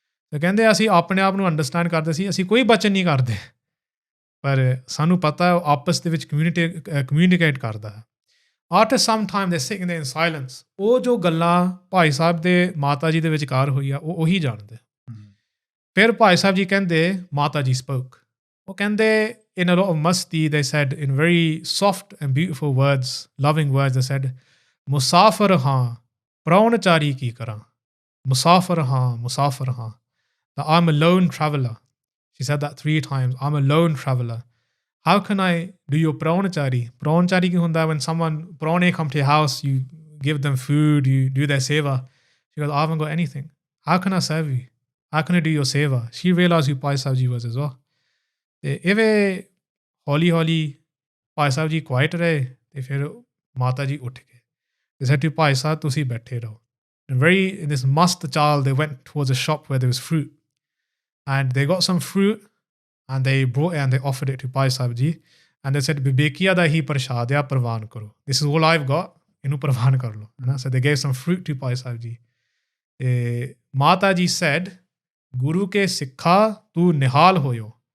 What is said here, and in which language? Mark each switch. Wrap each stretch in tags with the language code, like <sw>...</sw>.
<pa>ਤਾਂ ਕਹਿੰਦੇ ਅਸੀਂ ਆਪਣੇ ਆਪ ਨੂੰ ਅੰਡਰਸਟੈਂਡ ਕਰਦੇ ਸੀ, ਅਸੀਂ ਕੋਈ ਬਚਨ ਨਹੀਂ ਕਰਦੇ, ਪਰ ਸਾਨੂੰ ਪਤਾ ਉਹ ਆਪਸ ਦੇ ਵਿੱਚ ਕਮਿਊਨੀਕੇਟ ਕਰਦਾ ਹੈ।</pa> <en>After some time they're sitting there in silence.</en> <pa>ਉਹ ਜੋ ਗੱਲਾਂ ਭਾਈ ਸਾਹਿਬ ਦੇ ਮਾਤਾ ਜੀ ਦੇ ਵਿਚਕਾਰ ਹੋਈ ਆ ਉਹ ਉਹੀ ਜਾਣਦੇ। ਫਿਰ ਭਾਈ ਸਾਹਿਬ ਜੀ ਕਹਿੰਦੇ ਮਾਤਾ ਜੀ spoke.</pa> <en>ਉਹ ਕਹਿੰਦੇ in a lot of masti, they said in very soft and beautiful words, loving words, they said,</en> <pa>ਮੁਸਾਫਰ ਹਾਂ ਪ੍ਰਾਹੁਣਚਾਰੀ ਕੀ ਕਰਾਂ, musafir haan.</pa> <en>That I'm a lone traveler. She said that 3 times. I'm a lone traveler. How can I do your prawnachari?</en> <pa>Prawnachari ki hunda</pa> <en>when someone, prawne come to your house, you give them food, you do their seva. She goes, I haven't got anything. How can I serve you? How can I do your seva? She realized who Bhai Saheb Jee was as well.</en> <pa>ਤੇ ਇਵੇਂ ਹੌਲੀ ਹੌਲੀ Bhai Sahib ji quite ਰਹੇ ਤੇ ਫਿਰ ਮਾਤਾ ਜੀ ਉੱਠ ਗਏ ਤੇ</pa> <en>said to</en> <pa>ਭਾਈ ਸਾਹਿਬ ਤੁਸੀਂ ਬੈਠੇ ਰਹੋ.</pa> <en>And very in this must child they went towards a shop where there was fruit and they got some fruit and they brought it and they offered it to Bhai Saheb Jee and they said</en> <pa>ਬਿਬੇਕੀਆ ਦਾ ਹੀ ਪ੍ਰਸ਼ਾਦ ਆ ਪ੍ਰਵਾਨ ਕਰੋ.</pa> <en>This is all I've got.</en> <pa>ਇਹਨੂੰ ਪ੍ਰਵਾਨ ਕਰ ਲਓ.</pa> <en>So they gave some fruit to Bhai Saheb Jee.</en> <pa>ਤੇ ਮਾਤਾ ਜੀ said ਗੁਰੂ ਕੇ ਸਿੱਖਾ ਤੂੰ ਨਿਹਾਲ ਹੋਇਓ.</pa>